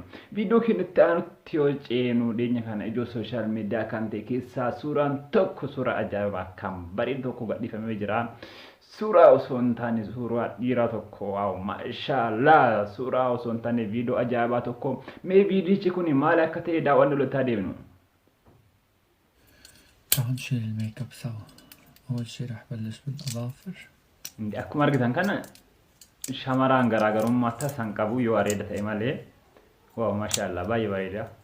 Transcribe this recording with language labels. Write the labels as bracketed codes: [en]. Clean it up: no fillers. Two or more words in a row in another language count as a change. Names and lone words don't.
[om] Viidiyoo keenyatti aanutti yoo ceenu dhiyeenya kana ijoo [en] sooshaal miidiyaa [om] kan ta'e keessaa suuraan tokko suura ajaa'ibaa kan bareedu tokko gadhiifamee jira. Suuraa osoo hin taane suuraa dhiiraa tokko waaw maashaallah suuraa osoo hin taane viidiyoo ajaa'ibaa tokko mee viidiyichi kun maal akka ta'e daawwannu lotaa deemnu. [ar] تعالوا نشيل الميك اب سوا. أول شي راح بلش بالأظافر. [om] Akkuma argitan kana shamarran garaagarummaa tasan qabu yoo areeda ta'e malee waaw maashaallah baay'ee bareeda.